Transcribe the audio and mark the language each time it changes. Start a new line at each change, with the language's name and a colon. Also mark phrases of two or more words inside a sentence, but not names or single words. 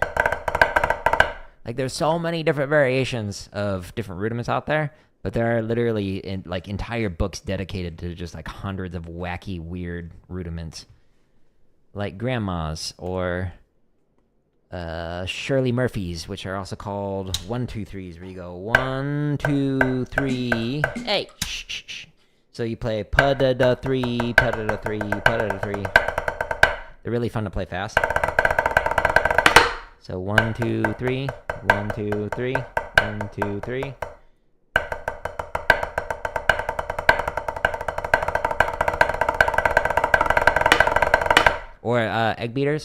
English: Like, there's so many different variations of different rudiments out there, but there are literally entire books dedicated to just like hundreds of wacky, weird rudiments. Like grandmas or Shirley Murphy's, which are also called 1-2-3s, where you go 1, 2, 3, hey, shh, shh, shh. So you play pa-da-da-3, pa-da-da-3, pa-da-da-3. They're really fun to play fast. So 1, 2, 3, 1, 2, 3, 1, 2, 3. Or egg beaters.